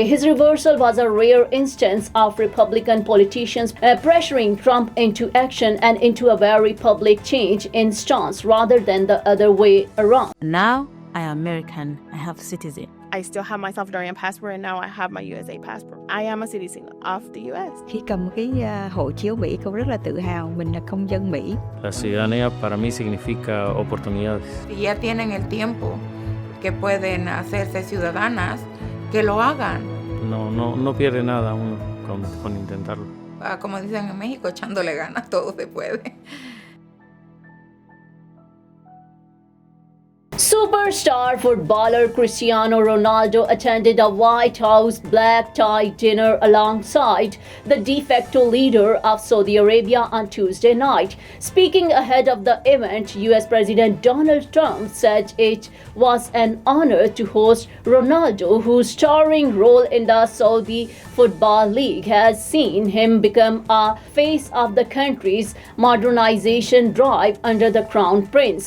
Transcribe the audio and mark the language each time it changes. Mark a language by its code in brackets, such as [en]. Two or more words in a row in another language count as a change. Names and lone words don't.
[en] His reversal was a rare instance of Republican politicians pressuring Trump into action and into a very public change in stance rather than the other way around. Now I am American. I have citizen. I still have my Salvadorian passport, and now I have my USA passport. I am a citizen of the US. [vi] Khi cầm cái hộ chiếu Mỹ, cô rất là tự hào mình là công dân Mỹ. [es] La ciudadanía para mí significa oportunidades. Si ya tienen el tiempo que pueden hacerse ciudadanas, que lo hagan. No pierde nada uno con intentarlo. Como dicen en México, echándole ganas, todo se puede. [en] Superstar footballer Cristiano Ronaldo attended a White House black-tie dinner alongside the de facto leader of Saudi Arabia on Tuesday night. Speaking ahead of the event, US President Donald Trump said it was an honor to host Ronaldo, whose starring role in the Saudi Football League has seen him become a face of the country's modernization drive under the Crown Prince.